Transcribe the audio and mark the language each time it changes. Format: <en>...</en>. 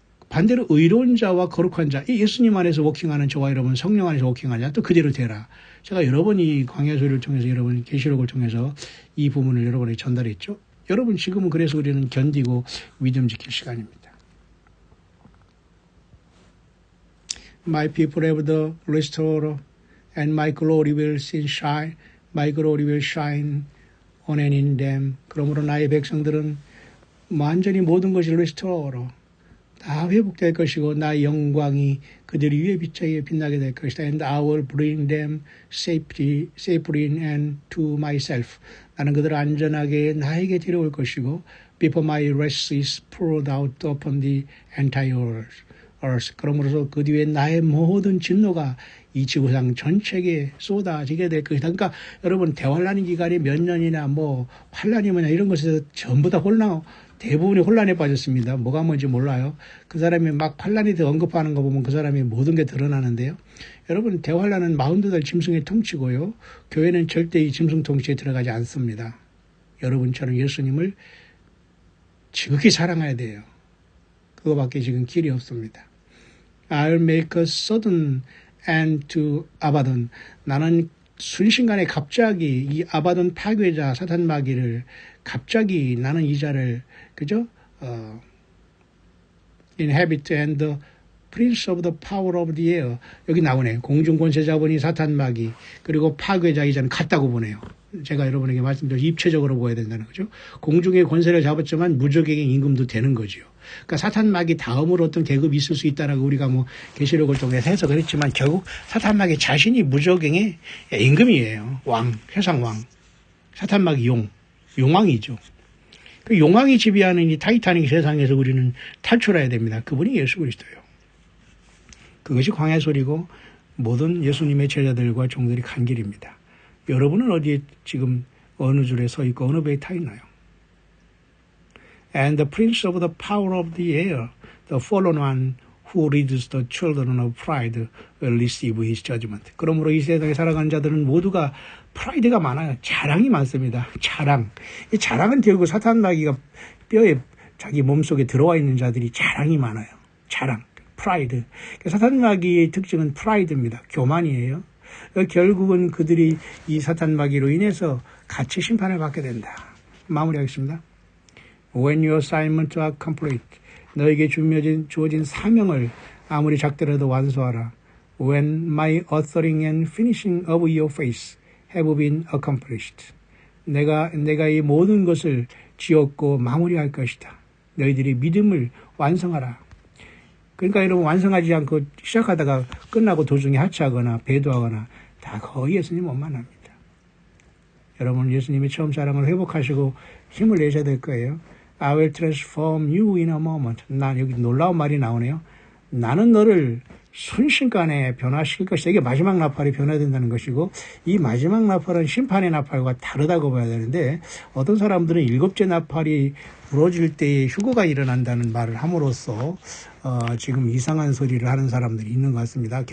<ko>반대로 의로운 자와 거룩한 자, 이 예수님 안에서 워킹하는 저와 여러분, 성령 안에서 워킹하는 자 또 그대로 되라. 제가 여러 번 이 광야소리를 통해서 여러분 계시록을 통해서 이 부분을 여러분에게 전달했죠. 여러분 지금은 그래서 우리는 견디고 믿음 지킬 시간입니다.</ko> <en>My people have the restorer, and my glory will shine. My glory will shine on and in them.</en> <ko>그러므로 나의 백성들은 완전히 모든 것이 restorer, 다 회복될 것이고 나의 영광이 그들 위에 빛나게 빛나게 될 것이다.</ko> <en>And I will bring them safely and to myself.</en> <ko>나는 그들을 안전하게 나에게 데려올 것이고</ko> <en>before my wrath is poured out upon the entire earth.</en> <ko>그러므로서 그 뒤에 나의 모든 진노가 이 지구상 전체에 쏟아지게 될 것이다. 그러니까 여러분 대환란 기간이 몇 년이나 뭐 환란이 뭐냐 이런 것에서 전부 다 대부분이 혼란에 빠졌습니다. 뭐가 뭔지 몰라요. 그 사람이 막 환란에 대해 언급하는 거 보면 그 사람이 모든 게 드러나는데요. 여러분 대환란은 42달 짐승의 통치고요. 교회는 절대 이 짐승 통치에 들어가지 않습니다. 여러분처럼 예수님을 지극히 사랑해야 돼요. 그거밖에 지금 길이 없습니다.</ko> <en>I'll make a sudden end to Abaddon.</en> <ko>나는 순식간에 갑자기 이 아바돈 파괴자 사탄 마귀를 갑자기 나는 이 자를 그죠?</ko> <en>inhabit and the prince of the power of the air.</en> <ko>여기 나오네요. 공중 권세 자본이 사탄 마귀 그리고 파괴자 이 자는 같다고 보네요. 제가 여러분에게 말씀드린 입체적으로 보아야 된다는 거죠. 공중의 권세를 잡았지만 무적에게 임금도 되는 거죠. 그러니까 사탄 마귀 다음으로 어떤 계급이 있을 수 있다라고 우리가 뭐 계시록을 통해서 해석을 했지만 결국 사탄 마귀 자신이 무적행의 임금이에요. 왕, 세상 왕. 사탄 마귀 용왕이죠. 그 용왕이 지배하는 이 타이타닉 세상에서 우리는 탈출해야 됩니다. 그분이 예수 그리스도예요. 그것이 광야 소리고 모든 예수님의 제자들과 종들이 간 길입니다. 여러분은 어디에 지금 어느 줄에 서 있고 어느 배에 타 있나요?</ko> <en>And the prince of the power of the air, the fallen one who leads the children of pride will receive his judgment.</en> <ko>그러므로 이 세상에 살아가는 자들은 모두가 프라이드가 많아요. 자랑이 많습니다. 자랑. 이 자랑은 결국 사탄 마귀가 뼈에 자기 몸속에 들어와 있는 자들이 자랑이 많아요. 자랑. 프라이드. 사탄 마귀의 특징은 프라이드입니다. 교만이에요. 결국은 그들이 이 사탄 마귀로 인해서 같이 심판을 받게 된다. 마무리하겠습니다.</ko> <en>When your assignment are complete,</en> <ko>너에게 주어진 사명을 아무리 작더라도 완수하라.</ko> <en>When my authoring and finishing of your faith have been accomplished,</en> <ko>내가 이 모든 것을 지었고 마무리할 것이다. 너희들이 믿음을 완성하라. 그러니까 여러분 완성하지 않고 시작하다가 끝나고 도중에 하차하거나 배도하거나 다 거의 예수님 못 만납니다. 여러분 예수님의 처음 사랑을 회복하시고 힘을 내셔야 될 거예요.</ko> <en>I will transform you in a moment.</en> <ko>난 여기 놀라운 말이 나오네요. 나는 너를 순식간에 변화시킬 것이다. 이게 마지막 나팔이 변화된다는 것이고 이 마지막 나팔은 심판의 나팔과 다르다고 봐야 되는데 어떤 사람들은 7째 나팔이 부러질 때에 휴거가 일어난다는 말을 함으로써 지금 이상한 소리를 하는 사람들이 있는 것 같습니다.</ko>